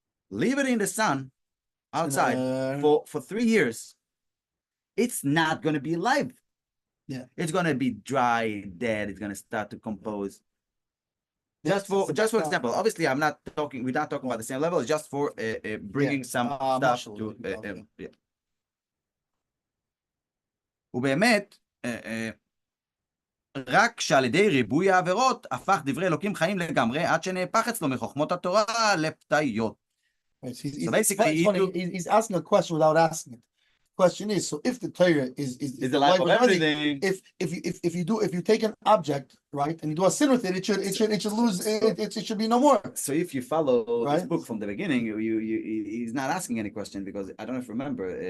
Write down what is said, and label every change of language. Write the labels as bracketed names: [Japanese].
[English] Leave it in the sun outside for 3 years. It's not going to be alive. Yeah, it's going to be dry, dead. It's going to start to compose. Just for example, obviously we're not talking about the same level. It's just for bringing some stuff to [Hebrew] ובאמת, רק שעל ידי ריבוי העבירות הפך דברי אלוקים חיים לגמרי עד שנהפך אצלו מחוכמות התורה לפתאיות. [English] So basically, he's asking a question without asking it. The question is, so if the Torah is the life of everything, if you take an object, right, and you do a sin with it, it should lose it should be no more. So if you follow this book from the beginning, he's not asking any question because I don't know if you remember.